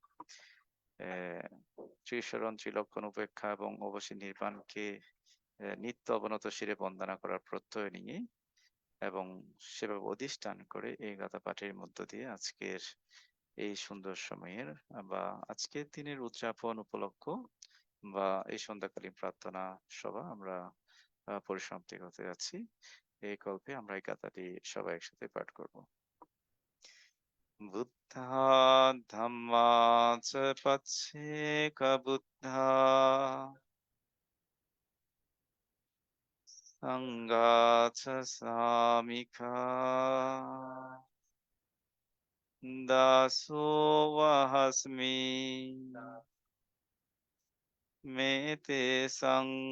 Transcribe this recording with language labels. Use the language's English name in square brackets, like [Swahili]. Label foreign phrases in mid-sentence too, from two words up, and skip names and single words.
[Bangla] ত্রিশরণ ত্রিলক্ষণ উপেক্ষা এবং অবশ্যই নির্বাণকে নিত্য অবনত শিরে বন্দনা করার প্রত্যয় নিয়ে এবং সেভাবে অধিষ্ঠান করে এই গাথা পাঠের মধ্য দিয়ে আজকের এই সুন্দর সময়ের বা আজকের দিনের উদযাপন উপলক্ষ বা এই সন্ধ্যাকালীন প্রার্থনা সভা আমরা পরিসমাপ্তি করতে যাচ্ছি। এই কল্পে আমরা এই গাথাটি সবাই একসাথে পাঠ করব। [Pali] বুদ্ধাৎ ধম্মাৎ চ পচ্ছেক বুদ্ধা সঙ্গাৎ চ সামিকা দাসোऽহমস্মি মে তেষাং